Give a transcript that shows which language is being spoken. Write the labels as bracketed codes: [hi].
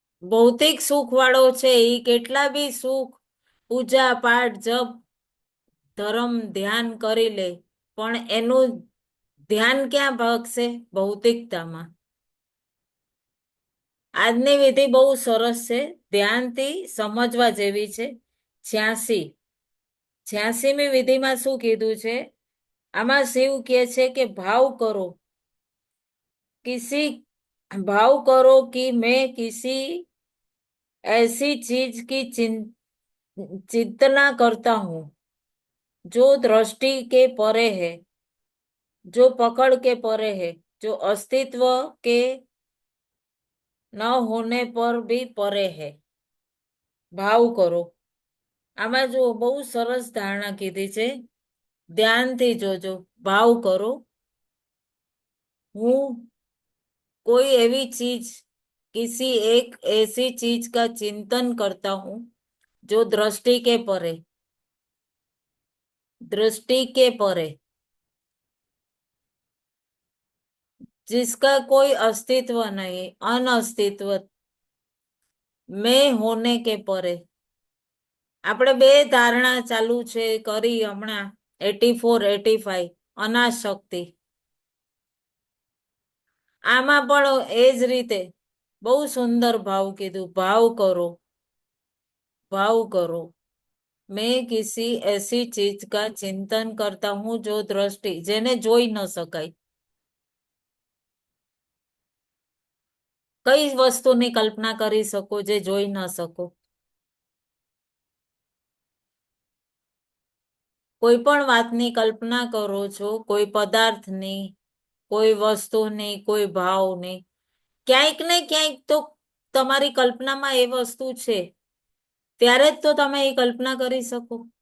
[gu] ભૌતિક સુખ વાળો છે એ કેટલા બી સુખ, પૂજા પાઠ, જપ, ધર્મ, ધ્યાન કરી લે, પણ એનું ધ્યાન ક્યાં ભાગશે? ભૌતિકતામાં. આજની વિધિ બહુ સરસ છે, ધ્યાનથી સમજવા જેવી છે. 86મી વિધિમાં શું કીધું છે? આમાં શિવ કહે છે કે ભાવ કરો, [hi] भाव करो कि मैं किसी ऐसी चीज की चिंतना करता हूं जो दृष्टि के परे है, जो पकड़ के परे है, जो अस्तित्व के न होने पर भी परे है. [gu] ભાવ કરો. આમાં જો બહુ સરસ ધારણા કીધી છે, ધ્યાનથી જોજો. ભાવ કરો, હું [hi] कोई ऐसी चीज, किसी एक ऐसी चीज का चिंतन करता हूं जो दृष्टि के परे, दृष्टि के परे, जिसका कोई अस्तित्व नहीं, अनअस्तित्व, मैं होने के परे. [gu] આપણે બે ધારણા ચાલુ છે કરી હમણાં 84, 85 અનાશક્તિ. આમાં પણ એ જ રીતે બહુ સુંદર ભાવ કીધું. ભાવ કરો, [hi] भाव करो, मैं किसी ऐसी चीज का चिंतन करता हूं जो दृष्टि, [gu] જેને જોઈ ન શકાય. કઈ વસ્તુની કલ્પના કરી શકો જે જોઈ ન શકો? કોઈ પણ વાતની કલ્પના કરો છો, કોઈ પદાર્થની, કોઈ વસ્તુની, કોઈ ભાવની, ક્યાંક ને ક્યાંક તો તમારી કલ્પનામાં એ વસ્તુ છે, ત્યારે જ તો તમે એ કલ્પના કરી શકો.